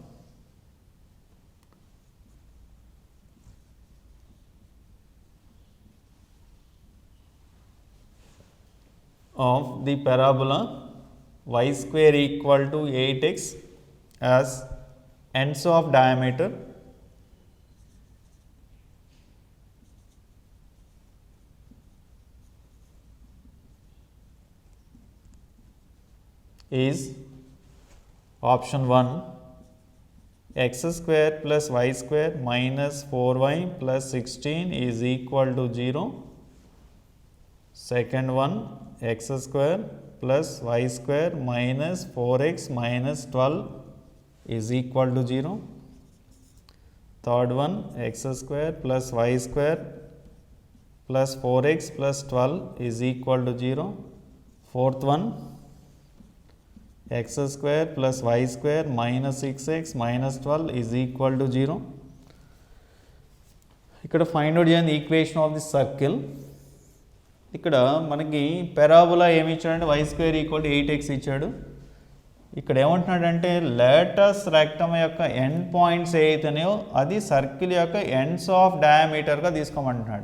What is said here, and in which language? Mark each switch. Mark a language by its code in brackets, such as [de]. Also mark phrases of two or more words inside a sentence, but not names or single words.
[en] of the parabola y² = 8x as ends of diameter is option 1 x² + y² - 4y + 16 is equal to 0. Second one x² + y² - 4x - 12 is equal to 0. Third one x² + y² + 4x + 12 is equal to 0. Fourth one x² + y² - 6x - 12 is equal to 0. [te] ఇక్కడ [en] find out [te] చేయండి [en] equation of the circle. [te] ఇక్కడ మనకి పెరాబోలా ఏమి ఇచ్చాడంటే y² = 8x ఇచ్చాడు. ఇక్కడ ఏమంటున్నాడంటే [en] latus rectum [te] యొక్క [en] end points [te] ఏవైతేనేయో అది సర్కిల్ యొక్క [en] ends of diameter-gaa [te] తీసుకోమంటున్నాడు.